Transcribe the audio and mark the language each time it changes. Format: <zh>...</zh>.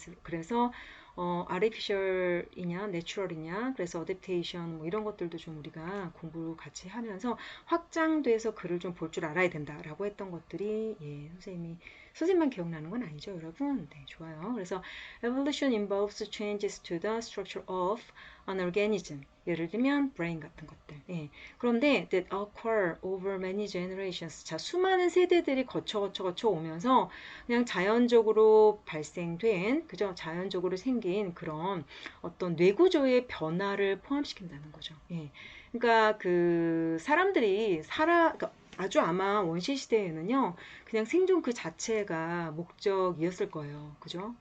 <ko>그래서 artificial이냐, natural이냐, 그래서 어댑테이션 뭐 이런 것들도 좀 우리가 공부 같이 하면서 확장돼서 글을 좀 볼 줄 알아야 된다라고 했던 것들이 예, 선생님만 기억나는 건 아니죠, 여러분? 네, 좋아요. 그래서</ko> <en>evolution involves changes to the structure of an organism.</en> <ko>예를 들면 brain 같은 것들. 예. 그런데</ko> <en>that occur over many generations.</en> <ko>자, 수많은 세대들이 거쳐 오면서 그냥 자연적으로 발생된, 그죠? 자연적으로 생긴 그런 어떤 뇌구조의 변화를 포함시킨다는 거죠. 예. 그러니까 그 사람들이 그러니까 아주 아마 원시 시대에는요, 그냥 생존 그 자체가 목적이었을 거예요. 그죠?</ko>